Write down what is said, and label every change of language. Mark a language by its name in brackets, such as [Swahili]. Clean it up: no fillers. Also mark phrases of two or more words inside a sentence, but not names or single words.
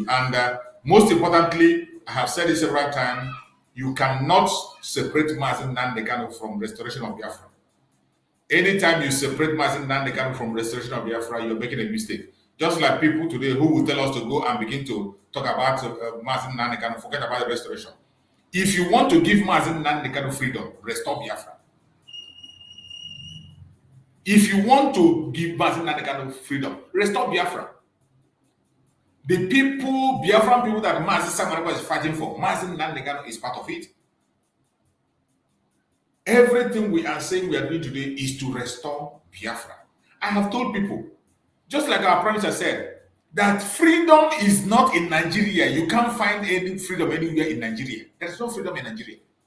[English] And most importantly, I have said it several times, you cannot separate Mazi Nnamdi Kanu from restoration of Biafra. Anytime you separate Mazi Nnamdi Kanu from restoration of Biafra, you're making a mistake. Just like people today who will tell us to go and begin to talk about Mazi Nnamdi Kanu, forget about the restoration. If you want to give Mazi Nnamdi Kanu freedom, restore Biafra. If you want to give Mazi Nnamdi Kanu freedom, restore Biafra. The people, Biafran people that Mazi Samaraba is fighting for, Mazi Nnamdi Kanu is part of it. Everything we are saying we are doing today is to restore Biafra. I have told people, just like our Prime Minister said, that freedom is not in Nigeria. You can't find any freedom anywhere in Nigeria. There's no freedom in Nigeria.